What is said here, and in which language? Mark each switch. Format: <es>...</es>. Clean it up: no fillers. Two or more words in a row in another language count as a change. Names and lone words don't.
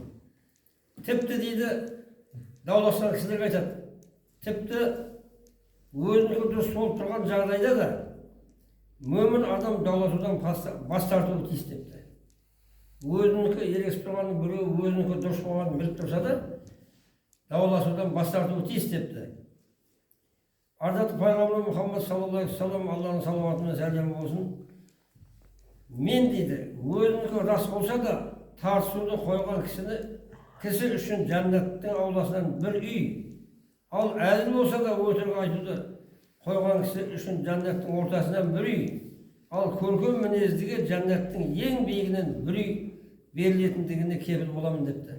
<kk>Тіпті дейді, дауласқан кісілер айтады, тіпті өзінікі дұрыс болып тұрған жағдайда да мүмін адам дауласудан бас тартуы тиіс депті. Өзінікі ерекшіп тұрғанның біреуі өзінікі дұрыс болғанын біліп тұрса да, дауласудан бас тартуы тиіс депті. Ардатты пайғамбар Мұхаммад</kk> <ar>صلى الله عليه وسلم,</ar> <kk>Алланың салауаты мен сәлемі болсын, мен дейді, өзінікі рас болса да тартысуды қойған кісі үшін жәннаттың ауласынан бір үй, ал әзіл болса да өтірік айтуды қойған кісі үшін жәннаттың ортасынан бір үй, ал көркем мінездіге жәннаттың ең биігінен бір үй берілетіндігіне кепіл боламын депті.</kk>